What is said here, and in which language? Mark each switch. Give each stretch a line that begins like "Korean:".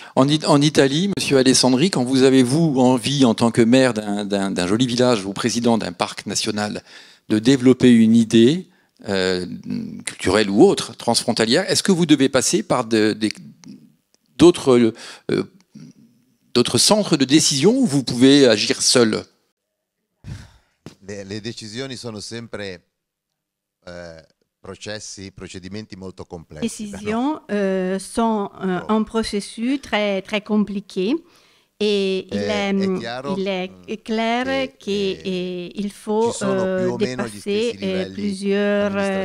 French: En Italie, Monsieur Alessandri, quand vous avez envie, en tant que maire d'un joli village ou président d'un parc national, de développer une idée culturelle ou autre, transfrontalière, est-ce que vous devez passer par d'autres centres de décision ou vous pouvez agir seul?
Italian: Le decisioni sono sempre procedimenti molto complessi.
French: Les décisions sont un processus très, très compliqué. Et il est clair qu'il faut dépasser plusieurs